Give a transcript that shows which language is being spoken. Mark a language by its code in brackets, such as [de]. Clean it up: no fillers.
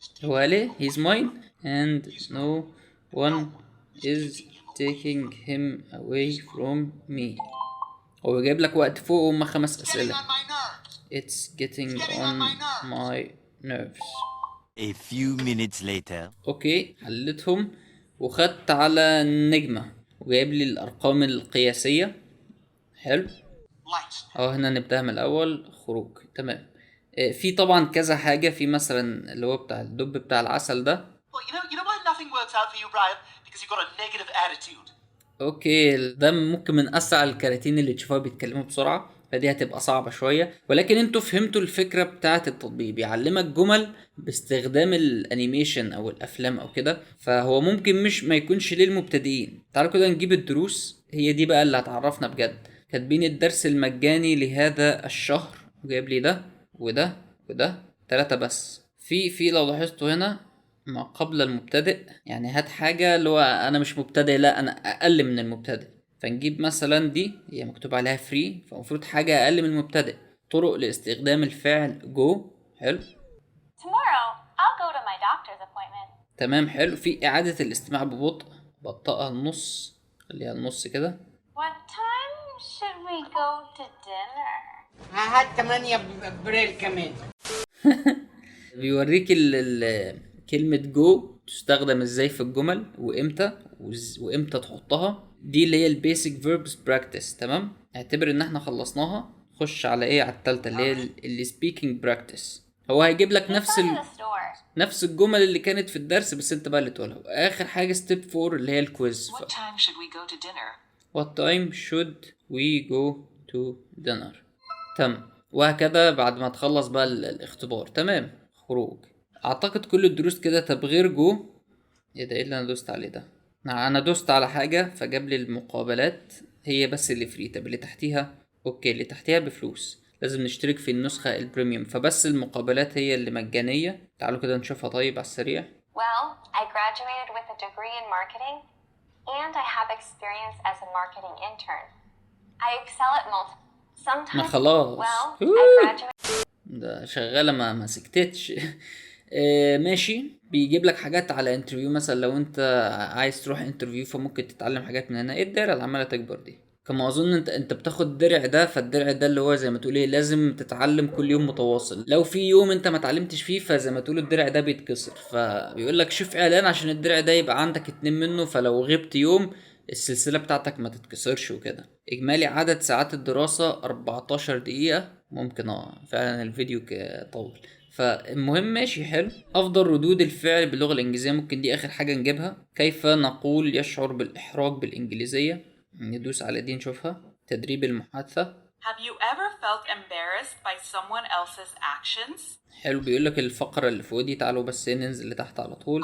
[ar] هو ليه [en] he's mine and no one is taking him away from me. [ar] هو جايب لك وقت فوق هما 5 أسئلة. [en] It's getting on my nerves. A few minutes later. [ar] اوكي، حلتهم وخدت على النجمة وجايب لي الأرقام القياسية. حلو. هنا نبدأ من الأول. خروج، تمام. في طبعا كذا حاجة. في مثلا اللي هو بتاع الدب بتاع العسل ده. [en] You know why nothing works out for you, Brian? Because you've got a negative attitude. [ar] اوكي، ده ممكن من اسرع الكراتين اللي تشوفوها بيتكلموا بسرعة، فدي هتبقى صعبة شوية. ولكن انتوا فهمتوا الفكرة بتاعة التطبيق. بيعلمك جمل باستخدام الانيميشن او الافلام او كده، فهو ممكن مش ما يكونش للمبتدئين. تعالوا كده نجيب الدروس، هي دي بقى اللي هتعرفنا بجد. كاتبين الدرس المجاني لهذا الشهر، وجايب لي ده وده وده 3 بس. في لو لاحظتوا هنا ما قبل المبتدئ، يعني هات حاجة اللي هو أنا مش مبتدئ، لا أنا أقل من المبتدئ. فنجيب مثلا دي هي مكتوب عليها فري، فالمفروض حاجة أقل من المبتدئ. طرق لاستخدام الفعل جو. حلو. [en] Tomorrow, I'll go to my doctor's appointment. [ar] تمام، حلو. في إعادة الاستماع ببطء، بطئها النص، خليها النص كده. [en] What time should we go to dinner? [ar] هات 8 ابريل كمان. بيوريك كلمة جو تستخدم ازاي في الجمل وامتى تحطها. دي اللي هي البيسك فيربس براكتس. تمام، اعتبر ان احنا خلصناها. خش على ايه، على التالتة اللي هي السبيكينج براكتس. هو هيجيب لك نفس الجمل اللي كانت في الدرس، بس انت بقى اللي تقولها. اخر حاجة ستيب 4 اللي هي الكويز. [en] What time should we go to dinner? What time should we go to dinner. [ar] تمام، وهكذا بعد ما تخلص بقى الاختبار. تمام. خروج. اعتقد كل الدروس كده. طب غير جو، ايه اللي انا دوست عليه ده؟ انا دوست على حاجة فجاب لي المقابلات هي بس اللي فري. طب اللي تحتيها اوكي، اللي تحتيها بفلوس، لازم نشترك في النسخة البريميوم. فبس المقابلات هي اللي مجانية. تعالوا كده نشوفها طيب على السريع. [en] Well, I graduated with a degree in marketing, and I have experience as a marketing intern. I excel at sometimes. [ar] ما خلاص. [en] Well, I graduated. [ar] ده شغالة ما سكتتش. ماشي. بيجيب لك حاجات على انترفيو. مثلا لو انت عايز تروح انترفيو فممكن تتعلم حاجات من هنا. ايه الدرع اللي عمالة تكبر دي؟ كما اظن انت بتاخد الدرع ده. فالدرع ده اللي هو زي ما تقول ايه، لازم تتعلم كل يوم متواصل. لو في يوم انت ما اتعلمتش فيه فزي ما تقول الدرع ده بيتكسر. فبيقول لك شوف اعلان عشان الدرع ده يبقى عندك 2 منه، فلو غبت يوم السلسلة بتاعتك ما تتكسرش وكده. اجمالي عدد ساعات الدراسة 14 دقيقة. ممكن فعلا الفيديو طول. فالمهم ماشي، حلو. افضل ردود الفعل باللغة الانجليزية، ممكن دي اخر حاجة نجيبها. كيف نقول يشعر بالاحراج بالانجليزية. ندوس على دي نشوفها. تدريب المحادثة. [en] Have you ever felt embarrassed by someone else's actions? [ar] حلو، بيقولك الفقرة اللي فوق دي، تعالوا بس ننزل لتحت على طول.